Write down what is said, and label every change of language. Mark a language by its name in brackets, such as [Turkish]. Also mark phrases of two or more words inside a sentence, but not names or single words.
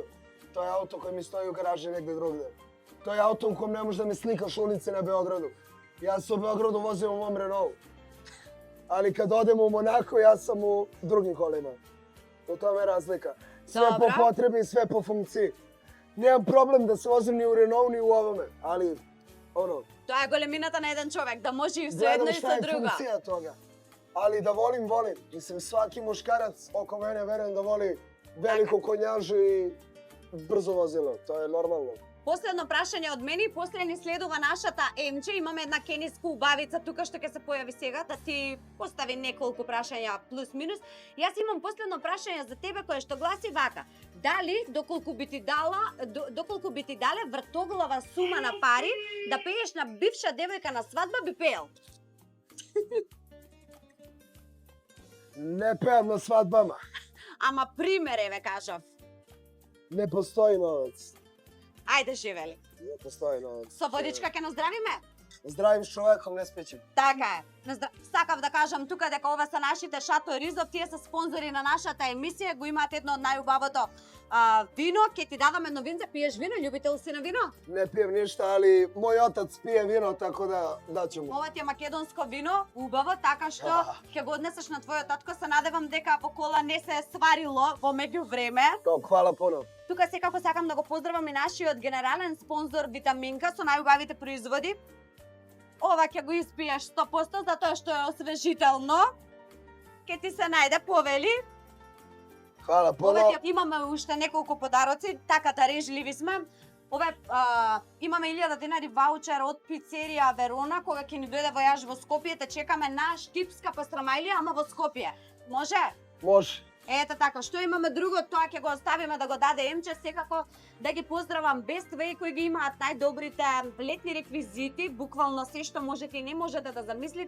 [Serbian] To je auto koji mi stoji u garaži negde drugde. To je auto u kom ne možeš da mi slikaš ulice na Beogradu. Ja se u Beogradu vozim u mom Renaultu. Ali kad odem u Monako, ja sam u drugim kolima. U tome je razlika. Sve Dobro. po potrebi, sve po funkciji. Nemam problem da se vozim ni u Renault, ni u ovome, ali ono... [Macedonian] Тоа е големината на еден човек, да може и со [Serbian] Gledam [Macedonian] едно и [Serbian] šta [Macedonian] со [Serbian] je [Macedonian] друго. [Serbian] funkcija toga. Ali da volim. Mislim, svaki muškarac oko mene verujem da voli veliku konjažu i brzo vozilo. To je normalno. [Macedonian] Последно прашање од мене и после ни следува нашата Емче. Имаме една кениска убавица тука што ќе се појави сега да ти постави неколку прашања плюс минус. Јас имам последно прашање за тебе кое што гласи вака. Дали доколку би ти дале вртоглава сума на пари да пееш на бивша девојка на свадба би пеел? [Serbian] Ne pevam na svadbama. [Macedonian] Ама пример еве кажав. [Serbian] Ne postoji novac. [Macedonian] Ајде живели. [Serbian] Ne postoji novac. [Macedonian] Со водичка ќе наздравиме? [Serbian] Zdravim s čovekom ne spećem. [Macedonian] Така е. Сакав да кажам тука дека ова се нашите Шато Ризов, тие се спонзори на нашата емисија, го имаат едно од најубавото вино. Ќе ти дадам едно винце, пиеш вино, љубител си на вино? [Serbian] Ne pijem ništa, ali moj otac pije vino, tako da daću mu. [Macedonian] Ова ти е македонско вино, убаво, така што ќе го однесеш на твојот татко. Се надевам дека во кола не се сварило во меѓувреме. [Serbian] Hvala puno. [Macedonian] Тука секако сакам да го поздравам и нашиот генерален спонзор Витаминка со најубавите производи. Ова ќе го испиеш 100% затоа што е освежително. Ке ти се најде, повели. [Serbian] Hvala puno. [Macedonian] Ова имаме уште неколку подароци, така дарежливи сме. Ова имаме 1000 денари ваучер од пицерија Верона, кога ќе ни дојде војаж во Скопје, те чекаме на штипска пастрамајлија, ама во Скопје. Може? [Serbian] Može. [Macedonian] Ете така, што имаме друго, тоа ќе го оставиме да го даде Емче, секако да ги поздравам Best Way кои ги имаат најдобрите летни реквизити, буквално се што можете и не можете да замислите.